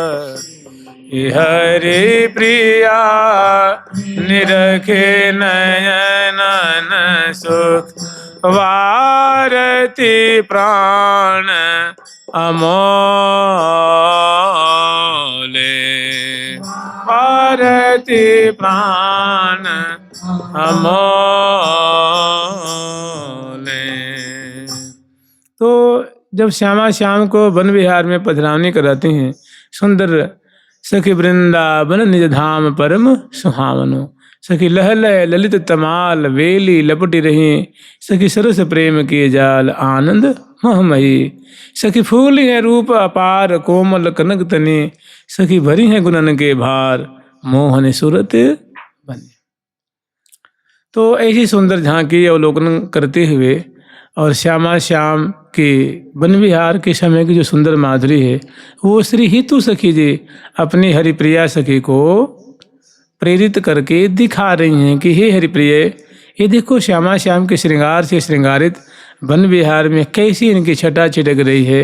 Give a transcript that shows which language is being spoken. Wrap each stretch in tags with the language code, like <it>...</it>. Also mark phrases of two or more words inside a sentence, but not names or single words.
<bra>हरि प्रिया निरखे नयन सुख वारती प्राण अमोले वारती प्राण अमोले।</bra> <hi>तो जब श्यामा श्याम को वन विहार में पधरावनी कराते हैं,</hi> <bra>सुंदर सखी वृंदावन निज धाम परम सुहावनो, सखी लह लह ललित तमाल वेली लपटी रही, सखी सरस प्रेम के जाल आनंद महमयी, सखी फूली है रूप अपार कोमल कनक तने, सखी भरी है गुणन के भार मोहन सूरत बने।</bra> <hi>तो ऐसी सुंदर झांकी अवलोकन करते हुए और श्यामा श्याम के वन विहार के समय की जो सुंदर माधुरी है, वो श्री हितु सखी जी अपनी हरिप्रिया सखी को प्रेरित करके दिखा रही हैं कि हे हरिप्रिय, ये देखो श्यामा श्याम के श्रृंगार से श्रृंगारित वन विहार में कैसी इनकी छटा छिटक रही है।</hi>